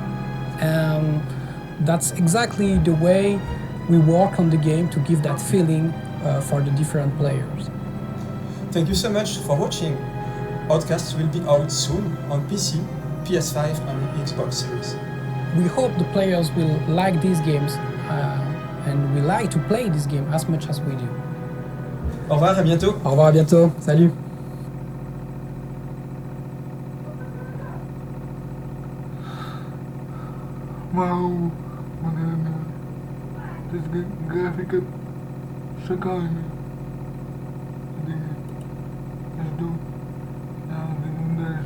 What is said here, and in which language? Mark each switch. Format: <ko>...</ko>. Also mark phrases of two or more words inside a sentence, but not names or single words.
<en>And that's exactly the way we work on the game to give that feeling for the different players. Thank you so much for watching. Outcast will be out soon on PC, PS5 and Xbox Series. We hope the players will like these games and we like to play this game as much as we do.</en> <fr>Au revoir, à bientôt. Au revoir, à bientôt. Salut.</fr> <ru>Вау, то есть графика шикарная. Жду. Двигаем дальше.</ru>